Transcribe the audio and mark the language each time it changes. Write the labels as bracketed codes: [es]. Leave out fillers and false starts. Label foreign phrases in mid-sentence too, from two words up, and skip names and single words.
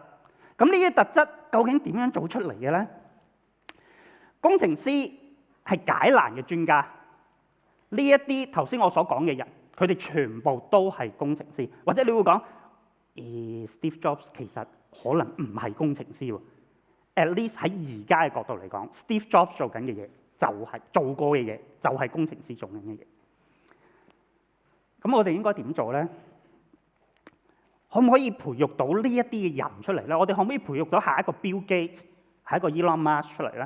[yue] 咁呢啲特質究竟點樣做出嚟嘅咧？工程師係解難嘅專家。呢一啲頭先我所講嘅人，佢哋全部都係工程師。或者你會講Steve Jobs 其實可能唔係工程師喎。 [en] At least [yue] 喺而家嘅角度嚟講 ，Steve Jobs 做緊嘅嘢就係做過嘅嘢，就係工程師做緊嘅嘢。咁我哋應該點做咧？可唔可以培育到呢一啲嘅人出嚟咧？我哋可唔可以培育到下一個 Bill Gates，下一個 Elon Musk 出嚟咧？